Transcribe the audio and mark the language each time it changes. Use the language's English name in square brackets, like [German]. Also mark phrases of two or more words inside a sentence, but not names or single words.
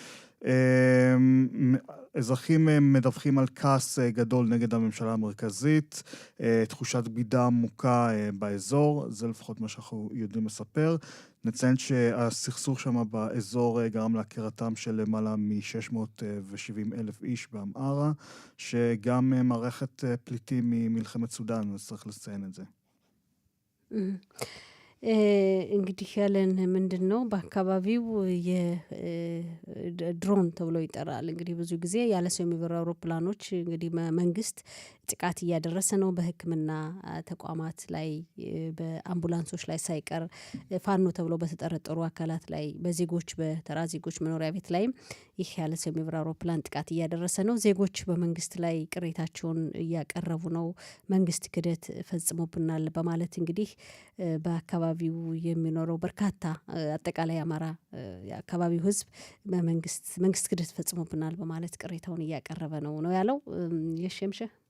[Hebrew] אזרחים מדווחים על כעס גדול נגד הממשלה המרכזית, תחושת בגידה עמוקה באזור, זה לפחות מה שאנחנו יודעים לספר. נציין שהסכסוך שם באזור גרם להכרתם של למעלה מ-670,000 איש באמערה, שגם מערכת פליטים ממלחמת סודן, צריך לציין את זה. [Amharic] እንግዲህ ያለን ምንድን ነው በአካባቢው የድሮን ተብሎ ይጠራል። እንግዲህ ብዙ ጊዜ ያለ ሰው የሚበሩ አውሮፕላኖች እንግዲህ መንግስት ጥቃት እያደረሰ ነው በሕክምና ተቋማት ላይ፣ በአምቡላንሶች ላይ ሳይቀር ፋኖ ተብሎ በተጠረጠሩ አካላት ላይ፣ በዜጎች በተራ ዜጎች መኖሪያ ቤት ላይ ይህ ያለ ሰው የሚበሩ አውሮፕላን ጥቃት እያደረሰ ነው። ዜጎች በመንግስት ላይ ቅሬታቸውን እያቀረቡ ነው። መንግስት ክደት ፈጽሞብናል በማለት እንግዲህ በአካባቢው የሚኖረው በርካታ አጠቃላይ አማራ የአካባቢው ህዝብ መንግስት ክደት ፈጽሞብናል በማለት ቅሬታውን እያቀረበ ነው ያለው። የሸምሸ